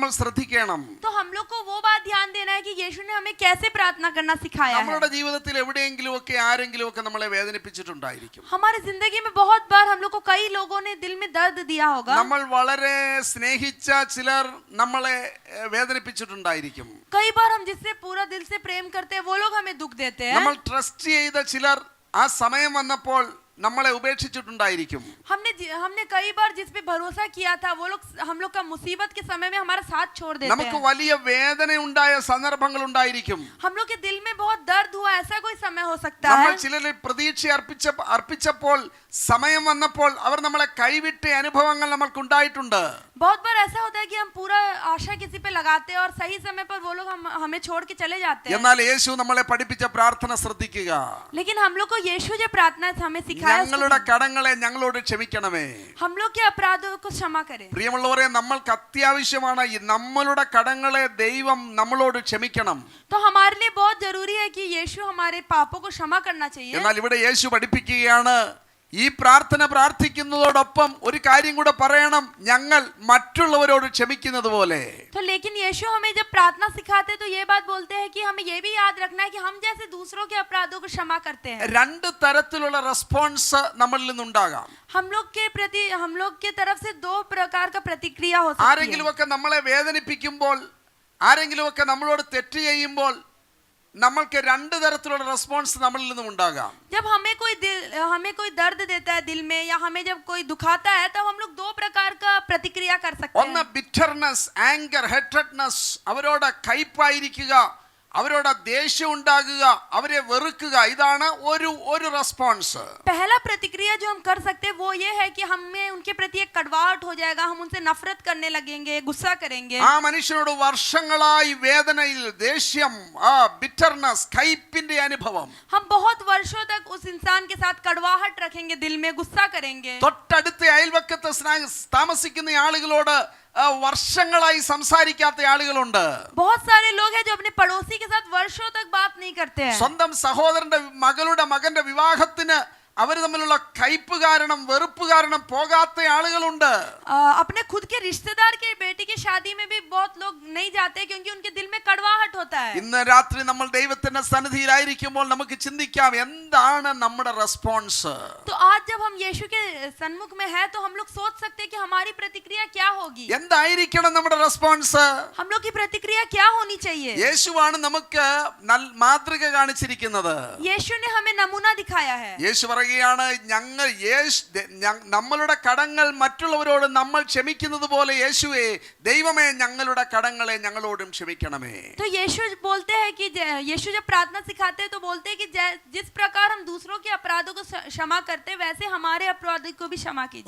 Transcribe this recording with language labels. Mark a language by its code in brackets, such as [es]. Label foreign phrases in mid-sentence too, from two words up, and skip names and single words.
[hi] तो हम लोग को वो बात ध्यान देना है कि यीशु ने हमें कैसे प्रार्थना करना सिखाया है। [ml] നമ്മളുടെ ജീവിതത്തിൽ എവിടെയെങ്കിലും ഒക്കെ ആരെങ്കിലും ഒക്കെ നമ്മളെ വേദനിപ്പിച്ചിട്ടുണ്ടായിരിക്കും. [hi] हमारी जिंदगी में बहुत बार हम लोग को कई लोगों ने दिल में दर्द दिया होगा। [ml] നമ്മൾ വളരെ സ്നേഹിച്ച ചിലർ നമ്മളെ വേദനിപ്പിച്ചിട്ടുണ്ടായിരിക്കും. [hi] कई बार हम जिससे पूरा दिल से प्रेम करते हैं वो लोग हमें दुख देते हैं। [ml] നമ്മൾ ട്രസ്റ്റ് ചെയ്ത ചിലർ ആ സമയം വന്നപ്പോൾ നമ്മളെ ഉപേക്ഷിച്ചിട്ടുണ്ടായിരിക്കും. [hi] हमने कई बार जिस पे भरोसा किया था वो लोग हम लोग का मुसीबत के समय में हमारा साथ छोड़ देते [ml] നമുക്ക് [hi] हैं। [ml] വലിയ വേദന ഉണ്ടായ സന്ദർഭങ്ങൾ ഉണ്ടായിരിക്കും. [hi] हम लोग के दिल में बहुत दर्द हुआ, ऐसा कोई समय हो सकता [ml] നമ്മൾ [hi] है। [ml] ചിലരിൽ പ്രതീക്ഷ അർപ്പിച്ചപ്പോൾ സമയം വന്നപ്പോൾ അവർ നമ്മളെ കൈവിട്ട അനുഭവങ്ങൾ നമ്മൾക്ക് ഉണ്ടായിട്ടുണ്ട്. [hi] बहुत बार ऐसा होता है कि हम पूरा आशा किसी पे लगाते हैं और सही समय पर वो लोग हमें छोड़ के चले जाते हैं। [ml] എന്നാൽ യേശു നമ്മളെ പഠിപ്പിച്ച പ്രാർത്ഥന ശ്രദ്ധിക്കുക. [hi] लेकिन हम लोग को यीशु जो प्रार्थना हमें सिखाया, [ml] ഞങ്ങളുടെ കടങ്ങളെ ഞങ്ങളോട് ക്ഷമിക്കണമേ. [hi] हम लोग के अपराधों को क्षमा करें। [ml] പ്രിയമുള്ളവരെ, നമ്മൾക്ക് അത്യാവശ്യമാണ് ഈ നമ്മളുടെ കടങ്ങളെ ദൈവം നമ്മളോട് ക്ഷമിക്കണം. [hi] तो हमारे लिए बहुत जरूरी है कि यीशु हमारे पापों को क्षमा करना चाहिए। [ml] എന്നാൽ ഇവിടെ യേശു പഠിപ്പിക്കുകയാണ്, ഈ പ്രാർത്ഥന പ്രാർത്ഥിക്കുന്നതോടൊപ്പം ഒരു കാര്യം കൂടെ പറയണം, ഞങ്ങൾ മറ്റുള്ളവരോട് ക്ഷമിക്കുന്നത് പോലെ. [hi] तो लेकिन यीशु हमें जब प्रार्थना सिखाते तो ये बात बोलते हैं कि हमें ये भी याद रखना है कि हम जैसे दूसरों के अपराधों को क्षमा करते हैं। [ml] രണ്ട് തരത്തിലുള്ള റെസ്പോൺസ് നമ്മളിൽ നിന്നുണ്ടാകാം. [hi] हम लोग के प्रति हम लोग के तरफ से दो प्रकार का प्रतिक्रिया हो सकती है। [ml] ആരെങ്കിലുമൊക്കെ നമ്മളെ വേദനിപ്പിക്കുമ്പോൾ, ആരെങ്കിലുമൊക്കെ നമ്മളോട് തെറ്റ് ചെയ്യുമ്പോൾ നമ്മൾക്ക് രണ്ട് തരത്തിലുള്ള റെസ്പോൺസ് നമ്മളിൽ നിന്നും ഉണ്ടാകാം. [hi] जब हमें कोई दर्द देता है दिल में या हमें जब कोई दुखाता है तब हम लोग दो प्रकार का प्रतिक्रिया कर सकते [ml] ഒന്ന് [hi] हैं। [en] bitterness, anger, hatredness, [ml] അവരോട് കയ്പായിരിക്കുക, അവരോട് ദേഷ്യം ഉണ്ടാകുക, അവരെ വെറുക്കുക. ഇതാണ് ഒരു റെസ്പോൺസ്. [hi] पहला प्रतिक्रिया जो हम कर सकते हैं वो ये है कि हमें उनके प्रति एक कड़वाहट हो जाएगा, हम उनसे नफरत करने लगेंगे, गुस्सा करेंगे। [ml] ആ മനുഷ്യനോട് വർഷങ്ങളായി വേദനയിൽ, ദേഷ്യം, ബിറ്റർനെസ്, കയ്പിന്റെ അനുഭവം. [hi] हम बहुत वर्षों तक उस इंसान के साथ कड़वाहट रखेंगे, दिल में गुस्सा करेंगे। [ml] തൊട്ടടുത്ത അയൽവക്കത്ത് താമസിക്കുന്ന ആളുകളോട് വർഷങ്ങളായി സംസാരിക്കാത്ത ആളുകളുണ്ട്. [hi] बहुत सारे लोग हैं जो अपने पड़ोसी के साथ वर्षों तक बात नहीं करते हैं। [ml] സ്വന്തം സഹോദരന്റെ മകന്റെ വിവാഹത്തിന് അവർ തമ്മിലുള്ള കയ്പ് കാരണം, വെറുപ്പ് കാരണം പോകാത്ത ആളുകളുണ്ട്. [hi] अपने खुद के रिश्तेदार के बेटी की शादी में भी बहुत लोग नहीं जाते क्योंकि उनके दिल में कड़वाहट होता है। [ml] ഇന്ന് രാത്രി നമ്മൾ ദൈവത്തിന്റെ സന്നിധിയിലായിരിക്കുമ്പോൾ നമുക്ക് ചിന്തിക്കാം, എന്താണ് നമ്മുടെ റെസ്പോൺസ്? [hi] तो आज जब हम यीशु के सन्मुख में हैं तो हम लोग सोच सकते हैं कि हमारी प्रतिक्रिया क्या होगी। [ml] എന്തായിരിക്കണം നമ്മുടെ റെസ്പോൺസ്? [hi] हम लोग की प्रतिक्रिया क्या होनी चाहिए? [ml] യേശുവാണ് നമുക്ക് മാതൃക കാണിച്ചിരിക്കുന്നത്. [hi] यीशु ने हमें नमूना दिखाया है। [ml] യേശു പറയുകയാണ്, നമ്മളുടെ കടങ്ങൾ മറ്റുള്ളവരോട് നമ്മൾ ക്ഷമിക്കുന്നത് പോലെ യേശുവേ, ദൈവമേ, ഞങ്ങളുടെ കടങ്ങളെ ഞങ്ങളോടും ക്ഷമിക്കണമേ. [hi] तो यीशु बोलते हैं कि यीशु जब प्रार्थना सिखाते हैं तो बोलते हैं कि जिस प्रकार हम दूसरों के अपराधों को क्षमा करते हैं वैसे हमारे अपराधों को भी क्षमा कीजिए।